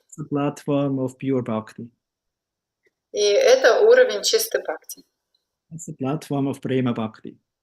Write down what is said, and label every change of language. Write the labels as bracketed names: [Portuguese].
[English] It's a platform of pure bhakti. [Russian] И это уровень чистой бхакти. [English] It's a platform of prema bhakti.